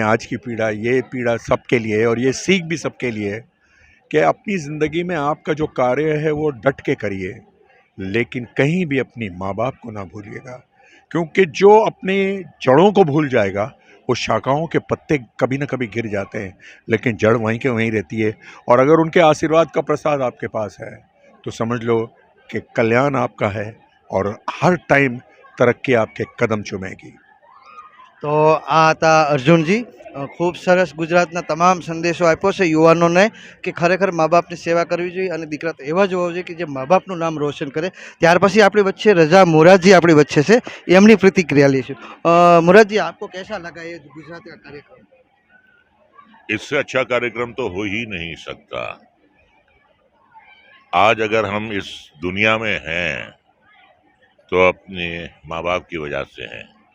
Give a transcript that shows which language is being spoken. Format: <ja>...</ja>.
<hi>आज की पीड़ा, ये पीड़ा सबके लिए है और ये सीख भी सबके लिए है कि अपनी ज़िंदगी में आपका जो कार्य है वो डट के करिए, लेकिन कहीं भी अपनी माँ बाप को ना भूलिएगा, क्योंकि जो अपने जड़ों को भूल जाएगा वो शाखाओं के पत्ते कभी ना कभी गिर जाते हैं, लेकिन जड़ वहीं के वहीं रहती है. और अगर उनके आशीर्वाद का प्रसाद आपके पास है तो समझ लो कि कल्याण आपका है और हर टाइम तरक्की आपके कदम चूमेगी.</hi> <gu>તો આ હતા અર્જુનજી, ખૂબ સરસ ગુજરાતના તમામ સંદેશો આપ્યો છે યુવાનોને કે ખરેખર મા બાપની સેવા કરવી જોઈએ અને દીકરા તો એવા જ હોવા જોઈએ કે જે મા બાપનું નામ રોશન કરે. ત્યાર પછી આપણી વચ્ચે રજા મોરારજી આપણી વચ્ચે છે, એમની પ્રતિક્રિયા લઈશું.</gu> <hi>મોરારજી, આપકો कैसा लगा ये गुजरात का कार्यक्रम? इससे अच्छा कार्यक्रम तो हो ही नहीं सकता. आज अगर हम इस दुनिया में हैं तो अपने माँ बाप की वजह से हैं.</hi>